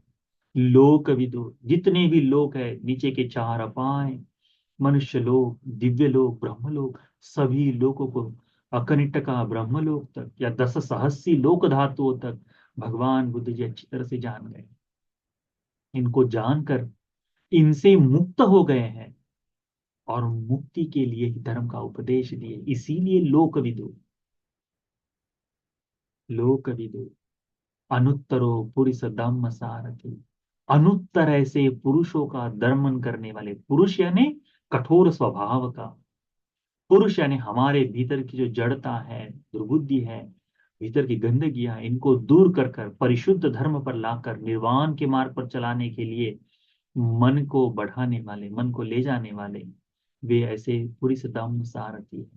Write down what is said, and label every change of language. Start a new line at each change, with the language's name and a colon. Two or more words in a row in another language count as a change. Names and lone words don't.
Pali: लोक विदु,
Hindi: जितने भी लोक है, नीचे के चार अपाय, मनुष्य लोक, दिव्य लोक, ब्रह्म लोक, सभी लोकों को, अकनिटका ब्रह्म लोक तक या 10 सहस्सी लोक धातुओं तक भगवान बुद्ध जी अच्छी तरह से जान गए। इनको जानकर इनसे मुक्त हो गए हैं, और मुक्ति के लिए ही धर्म का उपदेश दिए।
Pali: इसीलिए लोकविदु, लोकविदु अनुत्तरो पुरुष धम्म सारथि,
Hindi: अनुत्तर ऐसे पुरुषों का दर्मन करने वाले, पुरुष यानी कठोर स्वभाव का, पुरुष यानी हमारे भीतर की जो जड़ता है, दुर्बुद्धि है, भीतर की गंदगियां हैं, इनको दूर कर कर परिशुद्ध धर्म पर लाकर निर्वाण के मार्ग पर चलाने के लिए मन को बढ़ाने वाले, मन को ले जाने वाले, वे ऐसे
Pali: पुरुष धम्म सारथी
Hindi: है।